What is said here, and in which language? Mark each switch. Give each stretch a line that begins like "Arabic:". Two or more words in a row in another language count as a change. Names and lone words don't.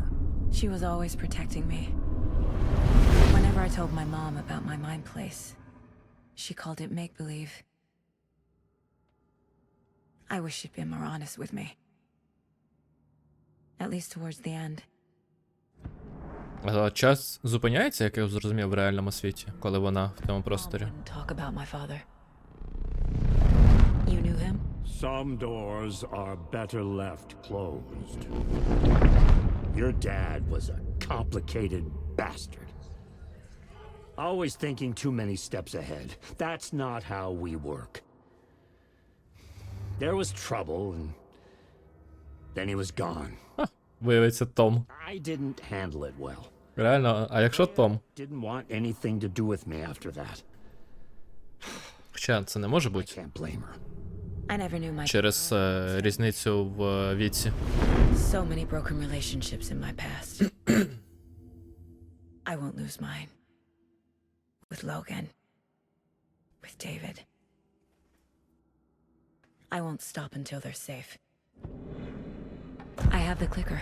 English: She was always protecting me. Whenever I told my mom about my mind place, she called it make-believe. I wish she'd been more honest with me. At least towards the end.
Ukrainian: А час зупиняється, як я зрозумів, в реальному світі, коли вона в тому просторі?
English: Mom wouldn't talk about my father. You knew him? Some doors are better left closed. Your dad was a complicated bastard. Always thinking too many steps ahead. That's not how we work. There was trouble, and then he was gone.
Ukrainian: Виявиться Том.
English: I didn't handle it well.
Ukrainian: Реально, а якщо Том?
English: Didn't want anything to do with me after that.
Ukrainian: Хоча це не може
English: I
Ukrainian: бути.
English: can't blame her. I never knew my
Ukrainian: Через різницю в віці.
English: So many broken relationships in my past. I won't lose mine. With Logan. With David. I won't stop until they're safe. I have the clicker.